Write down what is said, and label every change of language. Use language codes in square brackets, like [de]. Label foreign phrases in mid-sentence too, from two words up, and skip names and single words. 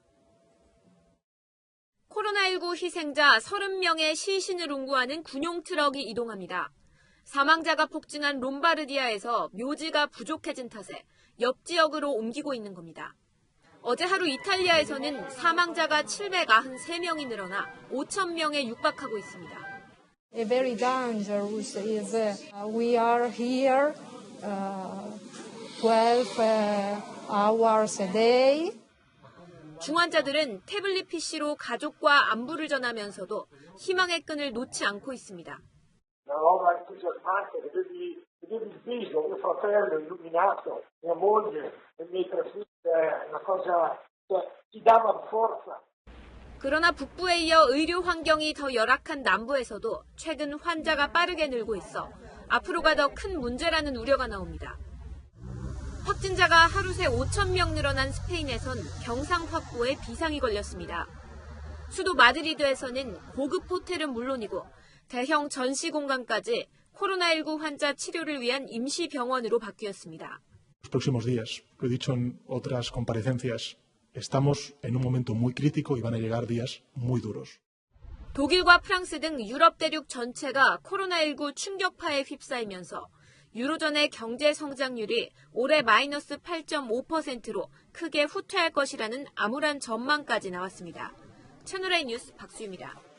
[ko] 코로나19 희생자 30명의 시신을 운구하는 군용 트럭이 이동합니다. 사망자가 폭증한 롬바르디아에서 묘지가 부족해진 탓에 옆 지역으로 옮기고 있는 겁니다. 어제 하루 이탈리아에서는 사망자가 793명이 늘어나 5,000명에 육박하고 있습니다. [en] Very dangerous is we are here 12 hours a day. [ko] 중환자들은 태블릿 PC로 가족과 안부를 전하면서도 희망의 끈을 놓지 않고 있습니다. [it] mio fratello illuminato, mia moglie, i miei tre figli, una cosa che ti dava forza. [ko] 그러나 북부에 이어 의료 환경이 더 열악한 남부에서도 최근 환자가 빠르게 늘고 있어 앞으로가 더 큰 문제라는 우려가 나옵니다. 확진자가 하루 새 5,000명 늘어난 스페인에선 병상 확보에 비상이 걸렸습니다. 수도 마드리드에서는 고급 호텔은 물론이고 대형 전시 공간까지 코로나19 환자 치료를 위한 임시 병원으로 바뀌었습니다. [es] Los próximos días, lo he dicho en otras comparecencias, estamos en un momento muy crítico y van a llegar días muy duros. [ko] 독일과 프랑스 등 유럽 대륙 전체가 코로나19 충격파에 휩싸이면서 유로존의 경제 성장률이 올해 마이너스 8.5%로 크게 후퇴할 것이라는 암울한 전망까지 나왔습니다. 채널A 뉴스 박수희입니다.